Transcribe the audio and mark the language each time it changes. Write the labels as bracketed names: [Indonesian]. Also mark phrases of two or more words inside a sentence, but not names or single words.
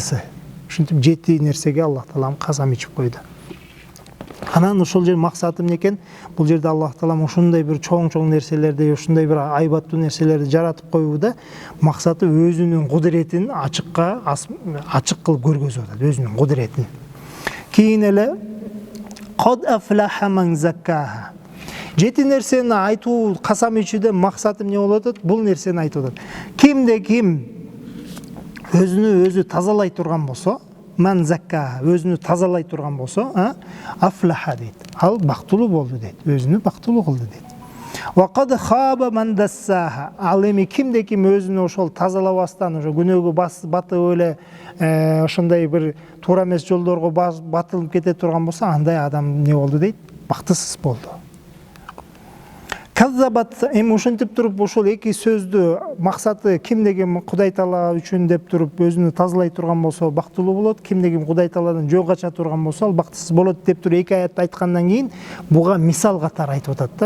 [Kyrgyz] Ушинтип 7 нерсеге Аллах Таалам касам ичип койду. Анан ошол жер максатым экен, бул жерде Аллах таалам ушундай бир чоң нерселерди, ушундай бир айбаттуу нерселерди жаратып коюуда максаты өзүнүн кудуретин ачык кылып көргөзүп атат, өзүнүн кудуретин. Кийин эле [Arabic] قد أفلح من زكاها. [Kyrgyz] Жети нерсени айтуу, касам ичүүдө максатым не болуп атат? Бул нерсени айтып атат. Кимде ким өзүнү өзү тазалай турган болсо, [Arabic] من زكى, [Kyrgyz] өзүнү тазалай турган болсо, афлаха дейт. Ал бактылуу болду дейт. Өзүнү бактылуу кылды дейт. [Arabic] وقد خاب من دساها. [Kyrgyz] Ал эми кимде ким өзүнү ошол тазалабастан, ошо күнөөгө батып эле ошондой бир туура эмес жолдорго батылып кете турган болсо, андай адам не болду дейт? Бактысыз болду. Каззабат, эми ушинтип туруп ушул эки сөздү максаты кимде ким Кудай Таала үчүн деп туруп өзүнү тазалай турган болсо бактылуу болот, кимде ким Кудай Тааладан жол кача турган болсо ал бактысыз болот деп туруп эки аятты айткандан кийин буга мисал катары айтып атат да.